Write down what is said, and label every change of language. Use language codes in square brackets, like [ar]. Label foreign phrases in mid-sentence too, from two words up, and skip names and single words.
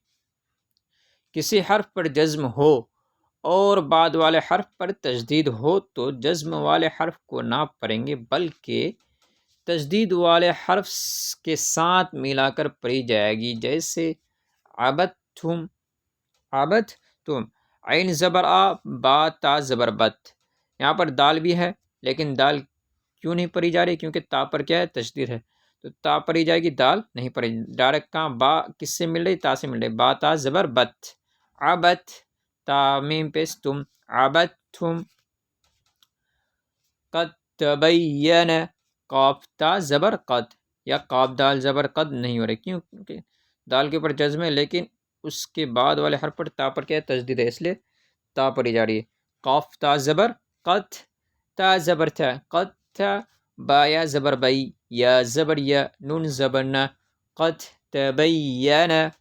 [ur] کسی حرف پر جزم ہو اور بعد والے حرف پر تجدید ہو تو جزم والے حرف کو نہ پڑھیں گے بلکہ تجدید والے حرف کے ساتھ ملا کر پڑھی جائے گی. جیسے عبدتم، عبدتم، عین زبر آ، با تا زبر بت. یہاں پر دال بھی ہے لیکن دال کیوں نہیں پڑھی جا رہی؟ کیونکہ تا پر کیا ہے؟ تشدید ہے، تو تا پڑھی جائے گی، دال نہیں پڑھی. ڈائریکٹ کہاں؟ با کس سے مل رہی؟ تا سے مل رہی، با تا زبر بت، عبت، تا میم پیش تم، عبدتم. [ar] قد تبین، [ur] قاف تا زبر قد، یا قاف دال زبر قد نہیں ہو رہی، کیوں؟ کیونکہ دال کے اوپر جزم ہے لیکن اس کے بعد والے حرف پر تا پر کیا ہے؟ تشدید ہے، اس لیے تا پڑھی جا رہی ہے. قاف تا زبر قد، تا زبر تھا، قد تھا، با یا زبر بئی، یا زبر یا، نون زبر نہ، [ar] قد تبین.